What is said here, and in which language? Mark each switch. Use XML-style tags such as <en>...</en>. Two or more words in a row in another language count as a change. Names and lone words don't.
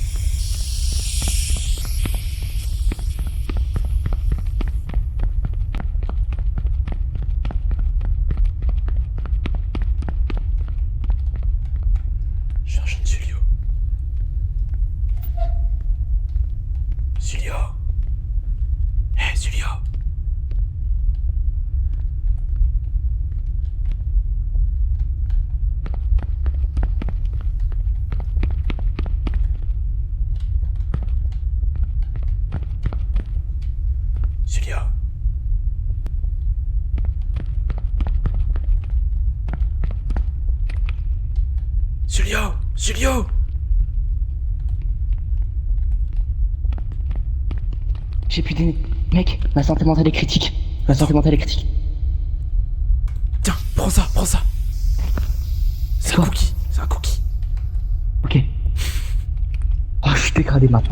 <fr>Je vais rejoindre Julio. Julio. Hé, Julio. Julio. Julio. J'ai plus des... Mec, ma santé mentale est critique. Tiens, prends ça. C'est un quoi cookie. Ok. Oh, je suis dégradé maintenant.</fr>